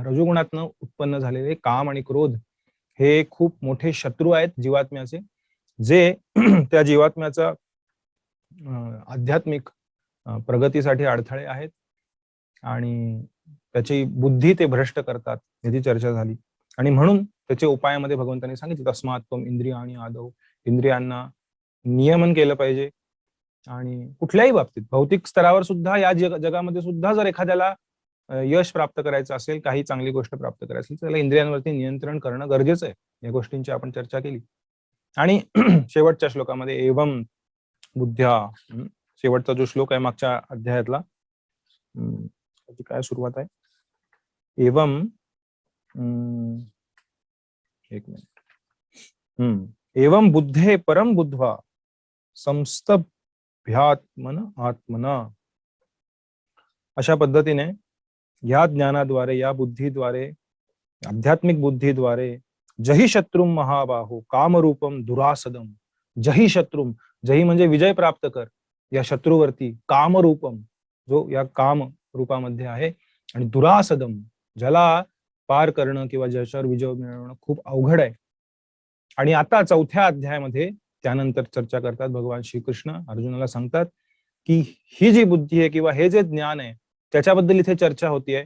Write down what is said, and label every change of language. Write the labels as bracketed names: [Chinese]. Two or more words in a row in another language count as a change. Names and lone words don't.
[Marathi] रजोगुणातनं उत्पन्न झालेले काम आणि क्रोध हे खूप मोठे शत्रू आहेत जीवात्म्याचे, जे त्या जीवात्म्याचा आध्यात्मिक प्रगतीसाठी अडथळे आहेत आणि त्याची बुद्धी ते भ्रष्ट करतात, याची चर्चा झाली. आणि म्हणून त्याच्या उपायामध्ये भगवंतांनी सांगितलं [Sanskrit] तस्मात् त्वम् इंद्रियाणि आदौ. [Marathi] इंद्रियांना नियमन केलं पाहिजे, आणि कुठल्याही बाबतीत भौतिक स्तरावर सुद्धा, या जगामध्ये सुद्धा जर एखाद्याला यश प्राप्त करायचं असेल, काही चांगली गोष्ट प्राप्त करायची असेल, तर त्याला इंद्रियांवरती नियंत्रण करणं गरजेचं आहे. या गोष्टींची आपण चर्चा केली. आणि शेवटच्या श्लोकामध्ये [Sanskrit] एवं बुद्ध्या, [Marathi] शेवटचा जो श्लोक आहे मागच्या अध्यायातला, त्याची काय सुरुवात आहे, एवं एक मिनिट, [Sanskrit] एवं बुद्धे परम बुद्ध्वा संस्तभ्यात्मन आत्मना. [Marathi] अशा पद्धतीने या ज्ञानाद्वारे, या बुद्धीद्वारे, आध्यात्मिक बुद्धीद्वारे [Sanskrit] जही शत्रुम महाबाहो कामरूपम दुरासदम. जही शत्रुम, [Marathi] जही म्हणजे विजय प्राप्त कर या शत्रूवरती, कामरूपम जो या काम रूपामध्ये आहे, आणि दुरासदम ज्याला पार करणं किंवा ज्याच्यावर विजय मिळवणं खूप अवघड आहे. आणि आता 4थ्या अध्यायामध्ये त्यानंतर चर्चा करतात भगवान श्रीकृष्ण, अर्जुनाला सांगतात की ही जी बुद्धी आहे किंवा हे जे ज्ञान आहे त्याच्याबद्दल इथे चर्चा होतीये.